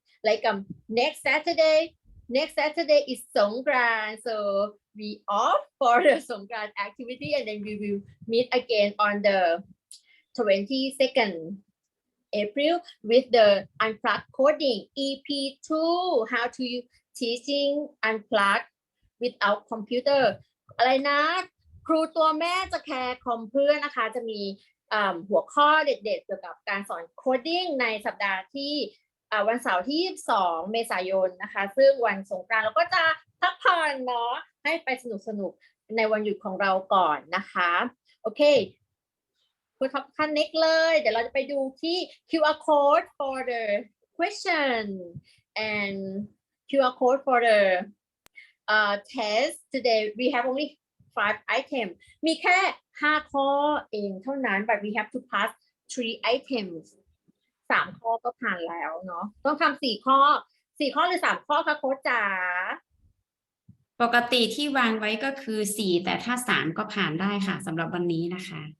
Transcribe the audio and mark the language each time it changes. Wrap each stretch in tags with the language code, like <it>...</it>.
<en>Like next Saturday is Songkran, so we off for the Songkran activity, and then we will meet again on the 22nd April with the Unplugged Coding EP2, how to teaching unplugged without computer.</en> <th>อะไรนะครูตัวแม่จะแคร์คอมเพื่อนนะคะจะมีหัวข้อเด็ดๆเกี่ยวกับการสอนโคดดิ้งในสัปดาห์ที่วันเสาร์ที่22 เมษายนนะคะซึ่งวันสงกรานต์เราก็จะพักผ่อนเนาะให้ไปสนุกๆในวันหยุดของเราก่อนนะคะโอเคคุณท็อปขั้น next เลยเดี๋ยวเราจะไปดูที่</th> <en>QR code for the question and QR code for the test. Today we have only 5 items.</en> <th>มีแค่5 ข้อเองเท่านั้น</th> <en>but we have to pass 3 items.</en> <th>3 ข้อก็ผ่านแล้วเนาะต้องทำ4 ข้อหรือ3 ข้อคะโค้ชจ๋า ปกติที่วางไว้ก็คือ4แต่ถ้า3ก็ผ่านได้ค่ะสำหรับวันนี้นะคะ</th>